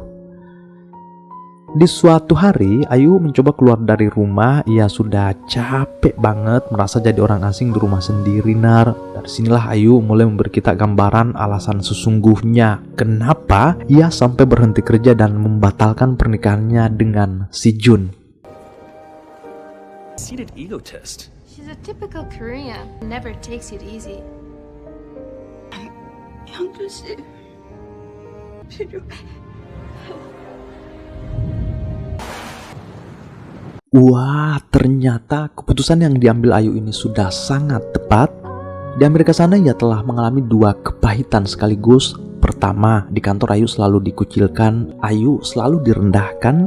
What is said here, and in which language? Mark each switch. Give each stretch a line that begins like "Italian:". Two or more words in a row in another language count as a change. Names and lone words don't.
Indonesian: Di suatu hari, Ayu mencoba keluar dari rumah. Ia sudah capek banget merasa jadi orang asing di rumah sendiri, Nar. Dari sinilah Ayu mulai memberi kita gambaran alasan sesungguhnya kenapa ia sampai berhenti kerja dan membatalkan pernikahannya dengan si Jun. Seated ego test.
English: She's a typical Korean. Never takes it easy.
Korean: 형준 씨 필요해.
Indonesian: Wah, ternyata keputusan yang diambil Ayu ini sudah sangat tepat. Di Amerika sana ia telah mengalami dua kepahitan sekaligus. Pertama, di kantor Ayu selalu dikucilkan, Ayu selalu direndahkan.